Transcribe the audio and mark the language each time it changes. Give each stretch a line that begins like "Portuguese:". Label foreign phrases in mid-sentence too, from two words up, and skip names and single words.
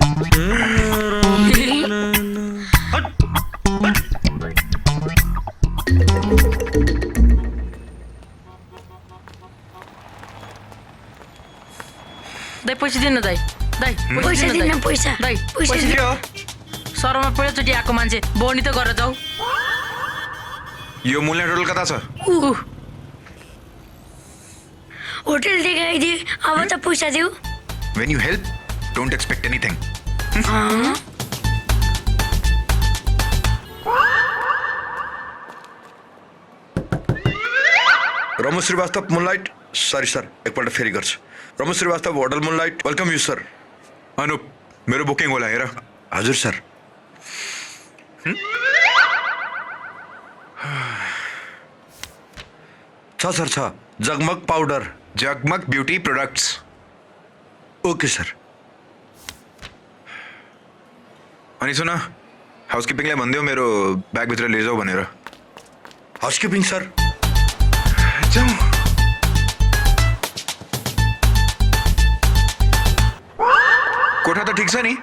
Nepali: दाइ पैसा दिनु दाइ दाइ पैसा दिन पैसा दाइ पैसा दिन। सरमा पहिलोचोटि आएको मान्छे बोनी त गरेर जाऊ। यो मूल्य टोटल कता छ? होटल देखाइदिए अब त पैसा देऊ।
English: When you help, don't expect anything.
Nepali: रमु श्रीवास्तव मुनलाइट
English: sorry sir
Nepali: एकपल्ट फेरि गर्छु। रमु श्रीवास्तव होटल मुनलाइट
English: welcome you sir.
Nepali: अनुप मेरो बुकिङ होला हेर। हजुर सर। छ सर छ जगमग पाउडर जगमग ब्युटी प्रोडक्ट्स।
English: okay sir.
Nepali: अनि सुन हाउसकिपिङलाई भनिदेऊ मेरो ब्यागभित्र लैजाऊ भनेर।
English: housekeeping sir
Nepali: जाऊ। कोठा त ठिक छ नि?